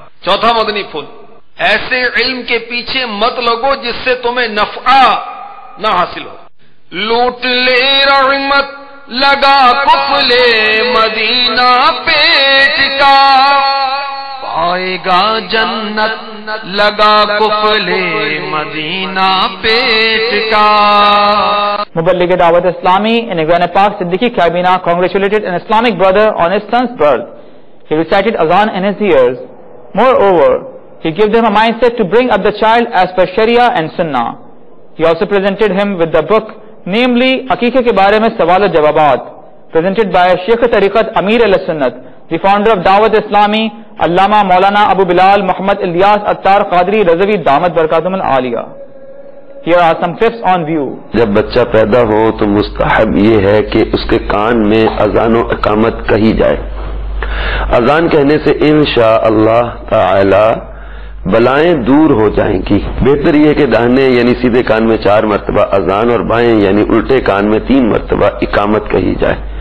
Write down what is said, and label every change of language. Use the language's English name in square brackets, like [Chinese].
[Urdu] چوتھا مدنی پھول، ایسے علم کے پیچھے مت لگو جس سے تمہیں نفع نہ حاصل ہو. لوٹ لے رحمت لگا کفل مدینہ پیٹ کا، پائے گا جنت لگا کفل مدینہ پیٹ کا. [English] Muballigh Dawat Islami in Exana Park Siddiqui Kabina congratulated an Islamic brother on his son's birth. He recited azan in his ears. Moreover, he gave them a mindset to bring up the child as per Sharia and Sunnah. He also presented him with the book, namely Aqiqah ke bare mein sawal و jawabat, presented by Sheikh Tariqat Amir al-Sunnat, the founder of Dawat Islami, Allama Maulana Abu Bilal Muhammad Ilyas Attar Qadri Razavi Damat Barakatum al-Aliya. Here are some clips on view. [Urdu] جب بچہ پیدا ہو تو مستحب یہ ہے کہ اس کے کان میں اذان و اقامت کہی جائے. اذان کہنے سے انشاءاللہ تعالی بلائیں دور ہو جائیں گی. بہتر یہ کہ داہنے یعنی سیدھے کان میں 4 مرتبہ اذان اور بائیں یعنی الٹے کان میں 3 مرتبہ اقامت کہی جائے.